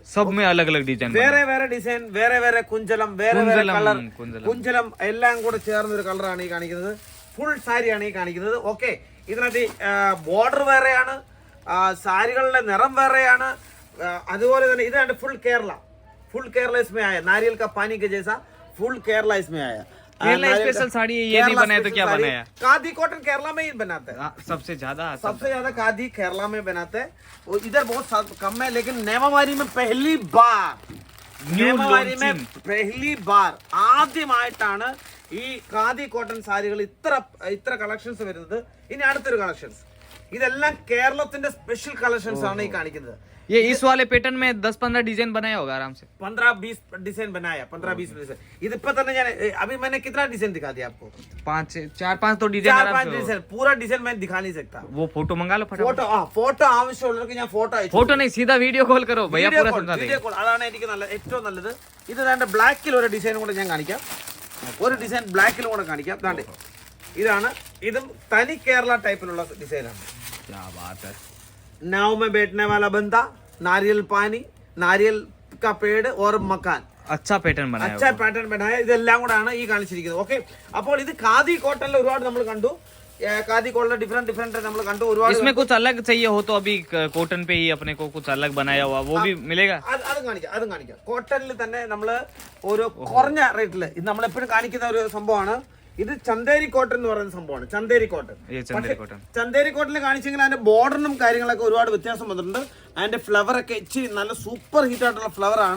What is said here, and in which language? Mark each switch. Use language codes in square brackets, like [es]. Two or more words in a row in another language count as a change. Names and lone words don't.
[ml] വേറെ ഡിസൈൻ, വേറെ കുഞ്ചലം, വേറെ കളർ, കുഞ്ചലം എല്ലാം കൂടെ ചേർന്ന ഒരു കളറാണ് ഈ കാണിക്കുന്നത്. ഫുൾ സാരിയാണ് ഈ കാണിക്കുന്നത്. ഓക്കെ, ഇതിനകത്ത് ബോർഡർ വേറെയാണ്, സാരികളുടെ നിറം വേറെയാണ്. അതുപോലെ തന്നെ ഇതാണ് ഫുൾ കേരള [hi] इसमें आया. नारियल का पानी के जैसा फुल केरला इसमें आया. केरला स्पेशल साड़ी ये नहीं बनाया तो क्या बनाया? खादी कॉटन केरला में ही बनाते हैं. सबसे ज्यादा खादी केरला में बनाते हैं. इधर बहुत कम है, लेकिन नेमावारी में पहली बार [ml] ആദ്യമായിട്ടാണ് ഈ ഖാദി കോട്ടൺ സാരികൾ ഇത്ര കളക്ഷൻസ് വരുന്നത്. ഇനി അടുത്തൊരു കളക്ഷൻസ്. ഇതെല്ലാം കേരളത്തിന്റെ സ്പെഷ്യൽ കളക്ഷൻസ് ആണ് ഈ കാണിക്കുന്നത്. [hi] ये इस वाले पैटर्न में 10-15 डिजाइन बनाया होगा आराम से. 15-20 डिजाइन बनाया. 15-20 डिजाइन. इधर तक अभी मैंने कितना डिजाइन दिखा दिया आपको? 4-5 तो डिजाइन. पूरा डिजाइन मैं दिखा नहीं सकता. वो फोटो मंगा लो फटाफट. [ml] ഫോട്ടോ ആവശ്യമുള്ളവർക്ക് ഞാൻ [hi] ഫോട്ടോ नहीं सीधा वीडियो कॉल करो भैया, पूरा समझा देंगे. [ml] വീഡിയോ കോൾ അതാണ് എനിക്ക് ഏറ്റവും നല്ലത്. ഇത് ദാണ്ട് ബ്ലാക്കിൽ ഒരു ഡിസൈൻ കൂടെ ഞാൻ കാണിക്കാം. ഒരു ഡിസൈൻ ബ്ലാക്കിലും കൂടെ കാണിക്കാം. ദാണ്ട് ഇതാണ്. ഇതും തനി കേരള ടൈപ്പിലുള്ള ഡിസൈനാണ്. [hi] क्या बात है. नाव में बैठने वाला बंदा, नारियल पानी, नारियल का पेड़ और मकान. अच्छा पैटर्न बनाया. [ml] ഇതെല്ലാം കൂടാണ് ഈ കാണിച്ചിരിക്കുന്നത്. ഓക്കെ, അപ്പോൾ ഇത് ഖാദി കോട്ടണിൽ ഒരുപാട് നമ്മൾ കണ്ടു. ഖാദി കോട്ടണിൽ ഡിഫറെന്റ് നമ്മൾ കണ്ടു ഒരുപാട്. [hi] इसमें कुछ अलग चाहिए हो तो अभी कॉटन पे ही अपने को कुछ अलग बनाया हुआ वो भी मिलेगा. [ml] അതും കാണിക്കാം. കോട്ടണിൽ തന്നെ നമ്മൾ ഒരു കുറഞ്ഞ റേറ്റിൽ ഇത് നമ്മൾ എപ്പോഴും കാണിക്കുന്ന ഒരു സംഭവമാണ്. ഇത് ചന്ദേരി കോട്ടൺ എന്ന് പറയുന്ന സംഭവമാണ്. ചന്ദേരി കോട്ടണിൽ കാണിച്ചെങ്കിൽ അതിന്റെ ബോർഡറിനും കാര്യങ്ങളൊക്കെ ഒരുപാട് വ്യത്യാസം വന്നിട്ടുണ്ട്. അതിന്റെ ഫ്ലവർ ഒക്കെ ഇച്ചിരി നല്ല സൂപ്പർ ഹിറ്റ് ആയിട്ടുള്ള ഫ്ലവർ ആണ്.